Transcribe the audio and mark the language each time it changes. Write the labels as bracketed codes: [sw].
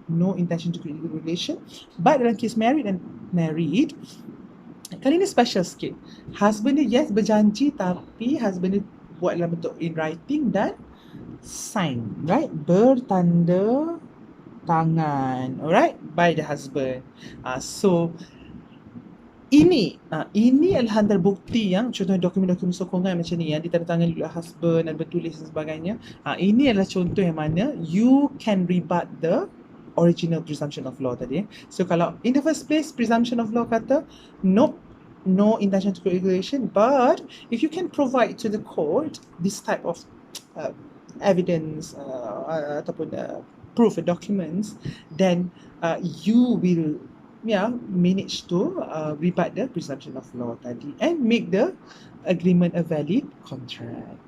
[en] No intention to create a relation. But [ms] dalam [en] case married and married, [ms] kali ni [en] special [ms] sikit. Husband dia yes berjanji, tapi husband dia buat dalam bentuk [en] in writing [ms] dan [en] sign, right? [ms] Bertanda tangan, [en] alright, by the husband. [ms] So ini adalah antara bukti yang contoh dokumen-dokumen sokongan macam ni yang ditandatangani oleh husband dan bertulis dan sebagainya. Ini adalah contoh yang mana [en] you can rebut the original presumption of law [ms] tadi. [en] So kalau in the first place presumption of law kata nope, no intention to create regulation, but if you can provide to the court this type of evidence [ms] ataupun [en] proof documents, then you will manage to rebut the presumption of law [ms] tadi [en] and make the agreement a valid contract.